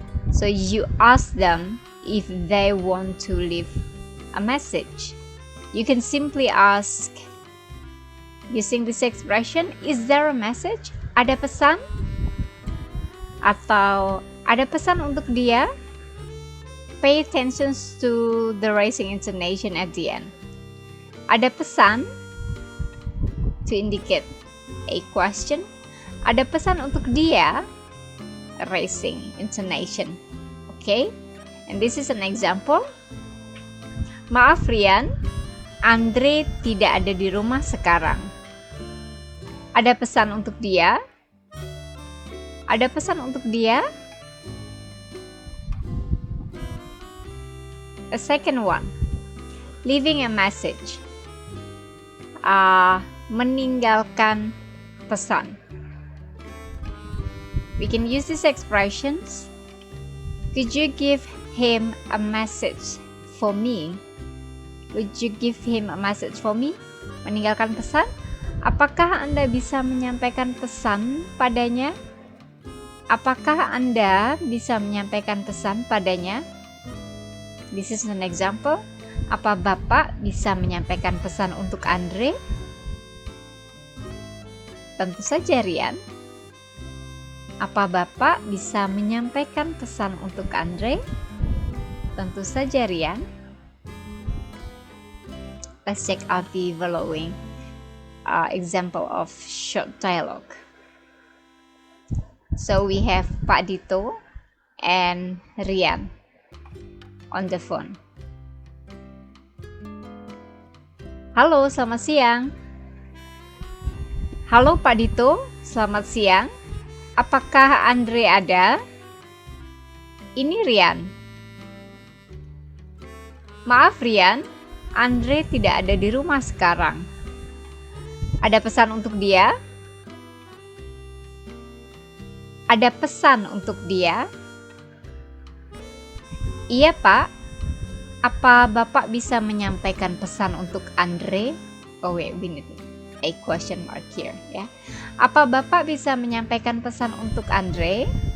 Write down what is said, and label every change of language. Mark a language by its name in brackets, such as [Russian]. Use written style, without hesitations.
[English] So you ask them if they want to leave a message. You can simply ask using this expression, is there a message? [Indonesian] Ada pesan? Atau ada pesan untuk dia? [English] Pay attention to the raising intonation at the end. Ada pesan to indicate a question. [Indonesian] Ada pesan untuk dia? Raising intonation. Okay? [English] And this is an example. [Indonesian] Maaf Rian, Andre tidak ada di rumah sekarang. Ada pesan untuk dia? Ada pesan untuk dia? [English] A second one, leaving a message. [Indonesian] Meninggalkan pesan. [English] We can use these expressions. Could you give him a message for me? Would you give him a message for me? [Indonesian] Meninggalkan pesan. Apakah Anda bisa menyampaikan pesan padanya? Apakah Anda bisa menyampaikan pesan padanya? This is an example. Apa Bapak bisa menyampaikan pesan untuk Andre? Tentu saja Rian. Apa Bapak bisa menyampaikan pesan untuk Andre? Tentu saja Rian. [English] Let's check out the following example of short dialogue. So we have Pak Dito and Rian on the phone. [Indonesian] Halo, selamat siang. Halo Pak Dito, selamat siang. Apakah Andre ada? Ini Rian. Maaf Rian, Andre tidak ada di rumah sekarang. Ada pesan untuk dia? Ada pesan untuk dia? Iya Pak. Apa Bapak bisa menyampaikan pesan untuk Andre? [English] Oh wait, we need a question mark here ya. [Indonesian] Apa Bapak bisa menyampaikan pesan untuk Andre?